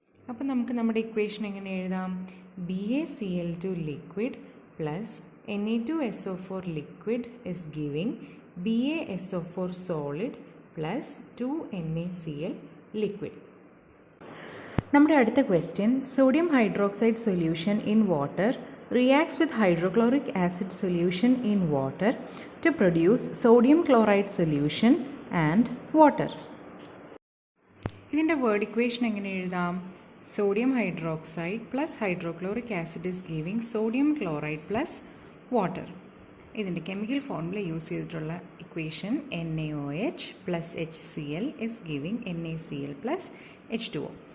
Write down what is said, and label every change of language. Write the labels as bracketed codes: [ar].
[ml] അപ്പോൾ നമുക്ക് നമ്മുടെ ഇക്വേഷൻ എങ്ങനെ എഴുതാം? BaCl2 liquid plus Na2SO4 liquid is giving BaSO4 solid plus 2NaCl liquid. നമ്മുടെ അടുത്ത question, [en] Sodium hydroxide solution in water reacts with hydrochloric acid solution in water to produce sodium chloride solution and water. [ml] ഇതിൻ്റെ word equation എങ്ങനെ എഴുതാം? Sodium hydroxide plus hydrochloric acid is giving sodium chloride plus water. ഇതിൻ്റെ chemical formula use ചെയ്തിട്ടുള്ള equation NaOH plus HCl is giving NaCl plus H2O.